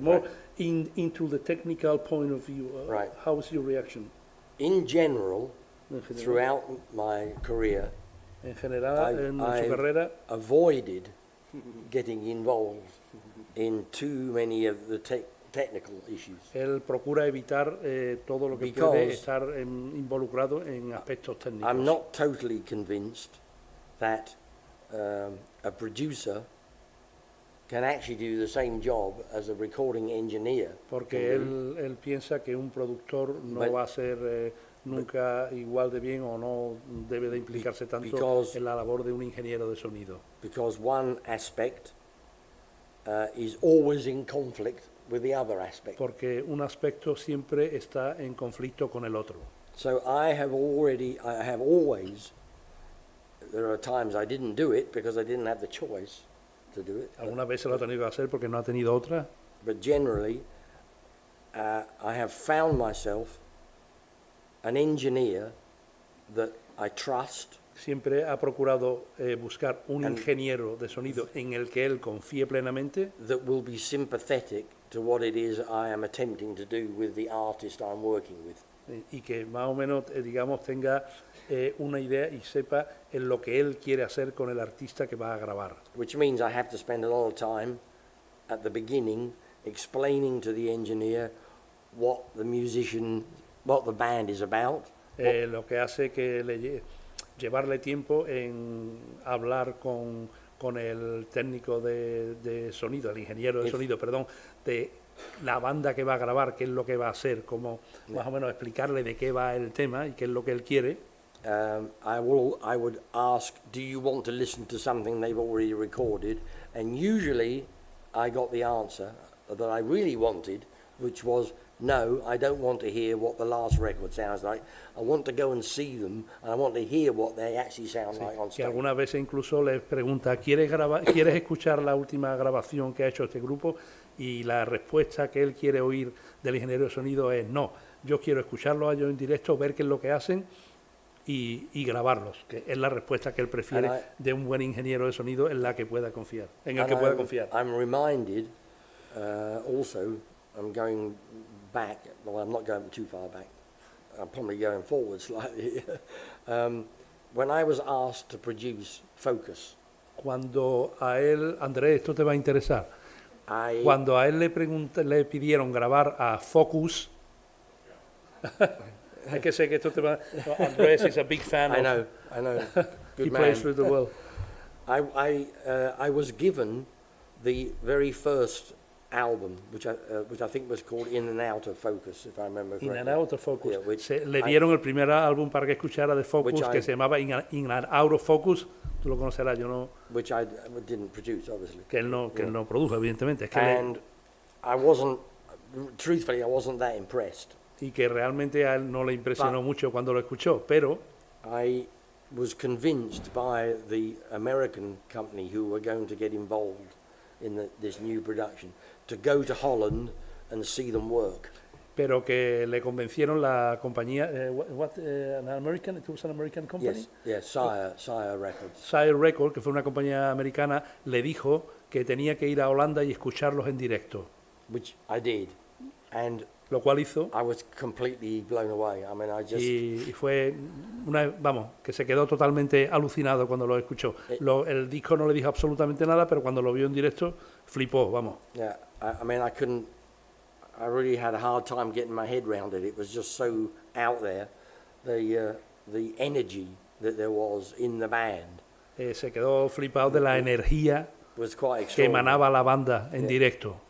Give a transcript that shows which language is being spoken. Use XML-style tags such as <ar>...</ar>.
<en>More into the technical point of view. How is your reaction? In general, throughout my career,</en> <es>en general, en su carrera,</es> <en>avoided getting involved in too many of the technical issues.</en> <es>Él procura evitar todo lo que puede estar involucrado en aspectos técnicos.</es> <en>I'm not totally convinced that a producer can actually do the same job as a recording engineer.</en> <es>Porque él piensa que un productor no va a ser nunca igual de bien o no debe de implicarse tanto en la labor de un ingeniero de sonido.</es> <en>Because one aspect is always in conflict with the other aspect.</en> <es>Porque un aspecto siempre está en conflicto con el otro.</es> <en>So I have always, there are times I didn't do it because I didn't have the choice to do it.</en> <es>Algunas veces lo ha tenido que hacer porque no ha tenido otra.</es> <en>But generally, I have found myself an engineer that I trust.</en> <es>Siempre ha procurado buscar un ingeniero de sonido en el que él confíe plenamente.</es> <en>That will be sympathetic to what it is I am attempting to do with the artist I'm working with.</en> <es>Y que más o menos, digamos, tenga una idea y sepa en lo que él quiere hacer con el artista que va a grabar.</es> <en>Which means I have to spend a lot of time at the beginning explaining to the engineer what the band is about.</en> <es>Lo que hace que llevarle tiempo en hablar con el técnico de sonido, el ingeniero de sonido, perdón, de la banda que va a grabar, qué es lo que va a hacer, como más o menos explicarle de qué va el tema y qué es lo que él quiere.</es> <en>I would ask, do you want to listen to something they've already recorded? And usually I got the answer that I really wanted, which was, no, I don't want to hear what the last record sounds like. I want to go and see them, and I want to hear what they actually sound like on</en> <es>Que</es> <en>stage.</en> <es>algunas veces incluso les pregunta, ¿quieres escuchar la última grabación que ha hecho este grupo? Y la respuesta que él quiere oír del ingeniero de sonido es no, yo quiero escucharlos a ellos en directo, ver qué es lo que hacen y grabarlos, que es la respuesta que él prefiere de un buen ingeniero de sonido en la que pueda confiar, en el que pueda confiar.</es> <en>I'm reminded also, I'm going back, well, I'm not going too far back, I'm probably going forward slightly. When I was asked to produce Focus,</en> <es>Cuando a él, Andrés, esto te va a interesar, cuando a él le pidieron grabar a Focus, hay que sé que esto te va,</es> <en>Andrés is a big fan I of, know, good he man. plays with the world. I was given the very first album, which I think was called In and Out of Focus, if I remember correctly. In and Out of Focus. Yeah, which</en> <es>Le dieron el primer álbum para que escuchara de Focus, que se llamaba In and Out of Focus. Tú lo conocerás, yo no.</es> <en>Which I didn't produce, obviously.</en> <es>Que él no produjo, evidentemente. Es que</es> <en>and I wasn't, truthfully, I wasn't that impressed.</en> <es>Y que realmente a él no le impresionó mucho cuando lo escuchó, pero</es> <en>I was convinced by the American company who were going to get involved in this new production to go to Holland and see them work.</en> <es>Pero que le convencieron la compañía,</es> <en>an American, it was an American company? Yes, Sire Records.</en> <es>Sire Records, que fue una compañía americana, le dijo que tenía que ir a Holanda y escucharlos en directo.</es> <en>Which I did, and</en> <es>lo cual hizo.</es> <en>I was completely blown away. I mean, I just.</en> <es>Y fue que se quedó totalmente alucinado cuando lo escuchó. El disco no le dijo absolutamente nada, pero cuando lo vio en directo flipó, vamos.</es> <en>Yeah, I mean, I really had a hard time getting my head around it. It was just so out there, the energy that there was in the band.</en> <es>Se quedó flipado de la energía</es> <en>was quite</en> <es>que emanaba la banda en directo.</es>